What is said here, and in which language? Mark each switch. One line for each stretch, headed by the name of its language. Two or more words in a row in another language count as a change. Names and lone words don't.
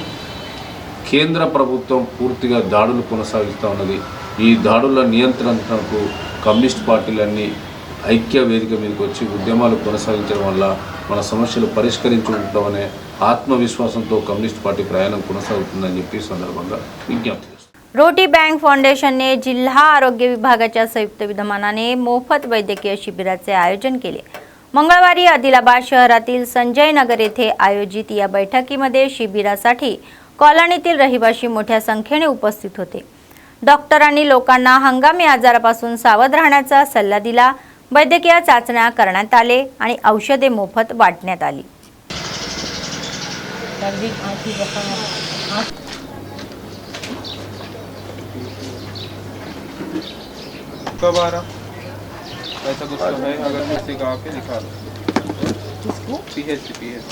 Telugu: కేంద్ర ప్రభుత్వం పూర్తిగా దాడులు కొనసాగిస్తూ ఉన్నది. ఈ దాడుల నియంత్రణకు కమ్యూనిస్ట్ పార్టీలన్నీ ఐక్య వేదిక మీదకి వచ్చి ఉద్యమాలు కొనసాగించడం వల్ల మన సమస్యలు పరిష్కరించుకుంటామనే ఆత్మవిశ్వాసంతో కమ్యూనిస్ట్ పార్టీ ప్రయాణం కొనసాగుతుందని చెప్పి సందర్భంగా విజ్ఞప్తి చేస్తున్నాను.
Marathi: रोटी बँक फाउंडेशनने जिल्हा आरोग्य विभागाच्या संयुक्त विद्यमानाने मोफत वैद्यकीय शिबिराचे आयोजन केले. मंगळवारी आदिलाबाद शहरातील संजय नगर येथे आयोजित या बैठकीमध्ये शिबिरासाठी कॉलनीतील रहिवासी मोठ्या संख्येने उपस्थित होते. डॉक्टरांनी लोकांना हंगामी आजारापासून सावध राहण्याचा सल्ला दिला. वैद्यकीय चाचण्या करण्यात आले आणि औषधे मोफत वाटण्यात आली.
Hindi: कब आ रहा ऐसा कुछ तो है, अगर किसी का आके दिखा दो.
English: PHC